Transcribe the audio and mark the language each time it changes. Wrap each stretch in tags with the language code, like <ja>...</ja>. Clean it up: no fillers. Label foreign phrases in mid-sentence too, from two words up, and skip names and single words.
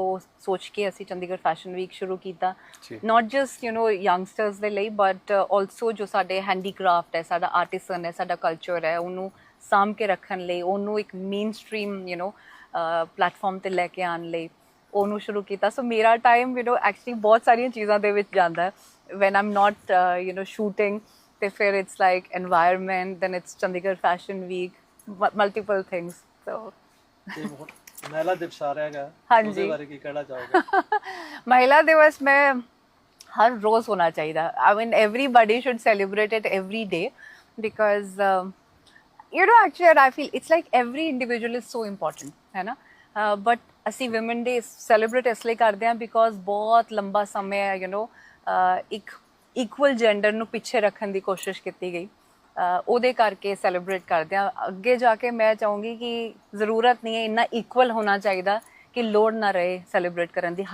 <pa>ਸੋਚ ਕੇ ਅਸੀਂ ਚੰਡੀਗੜ੍ਹ ਫੈਸ਼ਨ ਵੀਕ ਸ਼ੁਰੂ ਕੀਤਾ,</pa> <en>not just youngsters</en> <pa>ਦੇ ਲਈ</pa> <en>but also</en> <pa>ਜੋ ਸਾਡੇ ਹੈਂਡੀਕ੍ਰਾਫਟ ਹੈ, ਸਾਡਾ ਆਰਟਿਸਨ ਹੈ, ਸਾਡਾ ਕਲਚਰ ਹੈ, ਉਹਨੂੰ ਸਾਂਭ ਕੇ ਰੱਖਣ ਲਈ, ਉਹਨੂੰ ਇੱਕ</pa> <en>main stream platform</en> <pa>'ਤੇ ਲੈ ਕੇ ਆਉਣ ਲਈ ਉਹਨੂੰ ਸ਼ੁਰੂ ਕੀਤਾ। ਸੋ ਮੇਰਾ ਟਾਈਮ ਐਕਚੁਅਲੀ ਬਹੁਤ ਸਾਰੀਆਂ ਚੀਜ਼ਾਂ ਦੇ ਵਿੱਚ ਜਾਂਦਾ ਹੈ।</pa> <en>when I'm not shooting,</en> <pa>ਤੇ ਫਿਰ</pa> <en>it's like environment, then it's Chandigarh Fashion Week, multiple things. So</en> <pa>ਮਹਿਲਾ ਦਿਵਸ ਆ ਰਿਹਾ ਹੈਗਾ, ਹਾਂਜੀ, ਉਹਦੇ ਬਾਰੇ ਕੀ ਕਹਿਣਾ ਚਾਹੋਗੇ? ਮਹਿਲਾ ਦਿਵਸ ਮੈਂ ਹਰ ਰੋਜ਼ ਹੋਣਾ ਚਾਹੀਦਾ।</pa> <en>I mean everybody should celebrate it every day because actually I feel it's like every individual is so important,</en> <pa>ਹੈ ਨਾ। but ਅਸੀਂ</pa> <en>women day celebrate</en> <pa>ਇਸ ਲਈ ਕਰਦੇ ਹਾਂ because ਬਹੁਤ ਲੰਬਾ ਸਮੇਂ ਇੱਕ</pa> <en>equal gender</en> <pa>ਨੂੰ ਪਿੱਛੇ ਰੱਖਣ ਦੀ ਕੋਸ਼ਿਸ਼ ਕੀਤੀ ਗਈ, ਉਹਦੇ ਕਰਕੇ ਸੈਲੀਬ੍ਰੇਟ ਕਰਦੇ ਹਾਂ। ਅੱਗੇ ਜਾ ਕੇ ਮੈਂ ਚਾਹੂੰਗੀ ਕਿ ਜ਼ਰੂਰਤ ਨਹੀਂ ਹੈ ਇੰਨਾ ਇਕੁਅਲ ਹੋਣਾ ਚਾਹੀਦਾ ਕਿ ਲੋੜ ਨਾ ਰਹੇ ਸੈਲੀਬ੍ਰੇਟ ਕਰਨ ਦੀ।</pa>